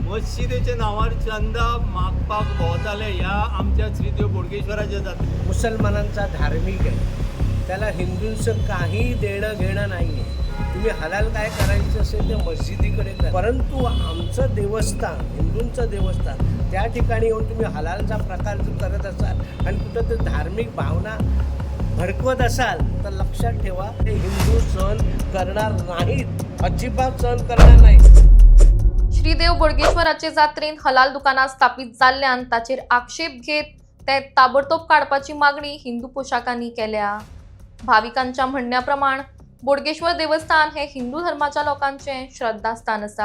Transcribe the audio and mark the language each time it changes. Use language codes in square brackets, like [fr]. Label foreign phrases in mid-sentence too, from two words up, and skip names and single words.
[kok] मस्जिदीच्या नावार चंदा मागपाक भोंवताले ह्या आमच्या श्रीदेव बोडगेश्वराच्या जात्रेक. [mr] मुसलमानांचा धार्मिक आहे, त्याला हिंदूंचं काही देणं घेणं नाही आहे. तुम्ही हलाल काय करायचं असेल ते मस्जिदीकडे करा, परंतु आमचं देवस्थान, हिंदूंचं देवस्थान, त्या ठिकाणी येऊन तुम्ही हलालचा प्रकार जर करत असाल आणि कुठं तर धार्मिक भावना भडकवत असाल तर लक्षात ठेवा, ते हिंदू सहन करणार नाहीत, अजिबात सहन करणार नाहीत. [kok] श्रीदेव बोडगेश्वराचे जात्रेन हलाल दुकानां स्थापित जाल्ल्यान ताचेर आक्षेप घेत ते ताबडतोब काडपाची मागणी हिंदू पोशाखांनी केल्या. भाविकांच्या म्हणण्याप्रमाण बोडगेश्वर देवस्थान हे हिंदू धर्माच्या लोकांचे श्रद्धास्थान आसा.